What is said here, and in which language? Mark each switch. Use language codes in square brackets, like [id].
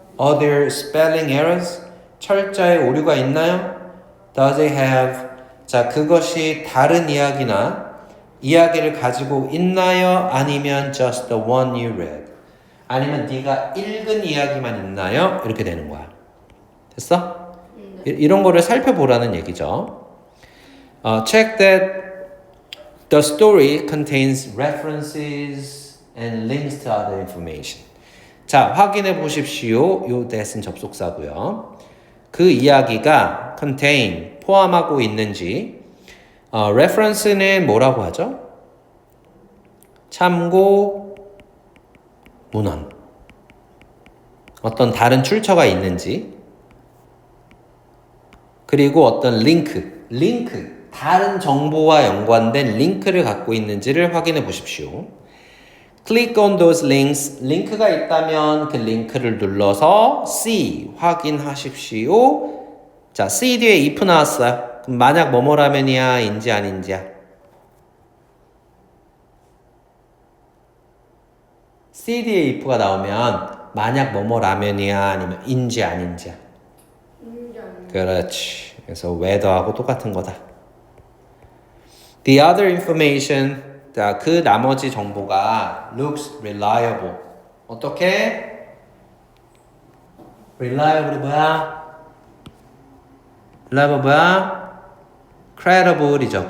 [en] Are there spelling errors? [ko] 철자에 오류가 있나요? [en] Does it have? [ko] 자, 그것이 다른 이야기나 이야기를 가지고 있나요? 아니면 [en] just the one you read? [ko] 아니면 네가 읽은 이야기만 있나요? 이렇게 되는 거야. 됐어? 이런 거를 살펴보라는 얘기죠. [en] Check that the story contains references and links to other information. [ko] 자, 확인해 보십시오. 요 that은 접속사고요. 그 이야기가 contain, 포함하고 있는지 reference는 뭐라고 하죠? 참고 문헌. 어떤 다른 출처가 있는지 그리고 어떤 링크 다른 정보와 연관된 링크를 갖고 있는지를 확인해 보십시오. [en] Click on those links. [ko] 링크가 있다면 그 링크를 눌러서 see 확인하십시오. 자, see 뒤에 if 나왔어요. 그럼 만약 뭐뭐라면이야, 인지 아닌지야? see 뒤에 if가 나오면 만약 뭐뭐라면이야, 아니면 인지 아닌지야? 그렇지. 그래서 whether하고 똑같은 거다. [en] The other information, [ko] 자, 그 나머지 정보가 [en] looks reliable. [ko] 어떻게? reliable이 뭐야? reliable 뭐야? credible이죠.